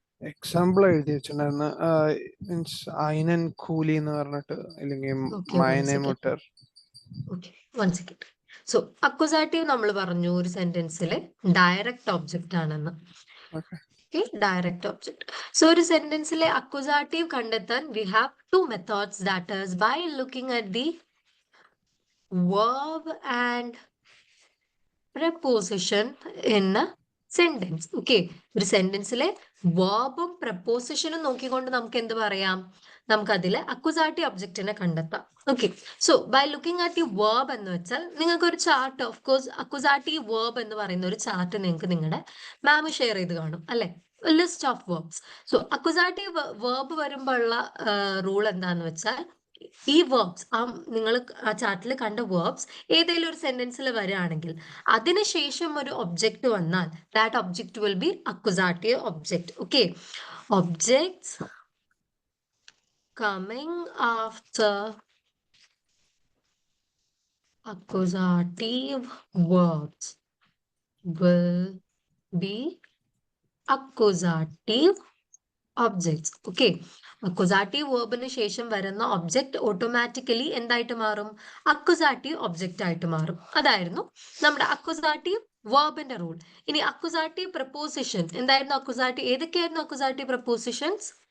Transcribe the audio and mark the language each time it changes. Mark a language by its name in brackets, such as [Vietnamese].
[Malayalam] Example എഴുതി വെച്ചിട്ടുണ്ടായിരുന്നു. Means [German] അയിനൻ കൂലി [Malayalam] എന്ന് പറഞ്ഞിട്ട്, അല്ലെങ്കിൽ [English] Okay, one [German] മൈനെ [English] second. [German] മുട്ടർ. [English] Okay, 1 second. [Malayalam] So, accusative നമ്മൾ പറഞ്ഞു ഒരു സെന്റൻസിലെ ഡയറക്റ്റ് ഒബ്ജക്റ്റ് ആണെന്ന്. [English] Okay. [Malayalam] Okay, direct object. So ഒരു സെന്റൻസിലെ അക്വസാറ്റീവ് കണ്ടെത്താൻ [English] we have two methods, that is by looking at the verb and preposition in a sentence. [Malayalam] Okay, ഒരു സെന്റൻസിലെ വേർബും പ്രപ്പോസിഷനും നോക്കിക്കൊണ്ട് നമുക്ക് എന്ത് പറയാം? നമുക്ക് അതിലെ അക്വസാറ്റീവ് ഒബ്ജക്റ്റിനെ കണ്ടെത്താം. Okay, so [English] by looking at the verb [Malayalam] എന്ന് വെച്ചാൽ നിങ്ങൾക്ക് ഒരു chart, of course accusative verb എന്ന് പറയുന്ന ഒരു ചാർട്ട് നിങ്ങൾക്ക് നിങ്ങളുടെ മാം ഷെയർ ചെയ്ത് കാണും അല്ലെ? [English] List of verbs. [Malayalam] So accusative verb വരുമ്പോഴുള്ള റൂൾ എന്താന്ന് വെച്ചാൽ, ഈ വേർബ്സ്, നിങ്ങൾ ആ ചാർട്ടിൽ കണ്ട വേർബ്സ് ഏതെങ്കിലും ഒരു സെന്റൻസിൽ വരികയാണെങ്കിൽ അതിനുശേഷം ഒരു ഒബ്ജക്റ്റ് വന്നാൽ [English] That object will be accusative object. Okay, objects coming after accusative verbs will be accusative objects. [Malayalam] Okay, accusative വേർബിന് ശേഷം വരുന്ന ഒബ്ജക്റ്റ് ഓട്ടോമാറ്റിക്കലി എന്തായിട്ട് മാറും? അക്വസാറ്റീവ് ഒബ്ജക്റ്റ് ആയിട്ട് മാറും. അതായിരുന്നു നമ്മുടെ അക്വസാറ്റീവ് വേർബിന്റെ റൂൾ. ഇനി അക്വസാറ്റീവ് പ്രപ്പോസിഷൻ എന്തായിരുന്നു? ഏതൊക്കെയായിരുന്നു അക്വസാറ്റീവ് പ്രപ്പോസിഷൻസ്?